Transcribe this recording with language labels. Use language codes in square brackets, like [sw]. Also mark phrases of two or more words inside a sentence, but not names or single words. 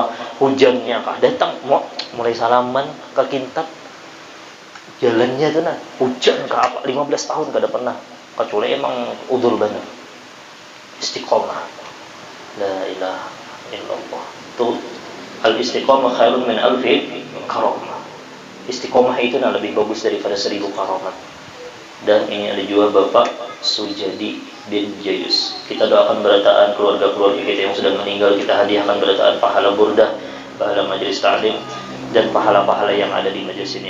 [bjn] Hujannya kah datang mulai salaman ke kintab jalannya tuh nah hujan kah apa 15 tahun kada pernah kecuali emang udzur benar istiqomah. [ar] لا إله إلا الله. Tuh الاستقامة خير من ألف كرامة. [id] Istiqomah itu nah lebih bagus daripada 1000 karamah. Dan ini ada juga Bapak Sujadi bin Jayus. Kita doakan berataan keluarga-keluarga kita yang sudah meninggal, kita hadiahkan berataan pahala burdah, pahala majelis ta'lim dan pahala-pahala yang ada di majelis ini.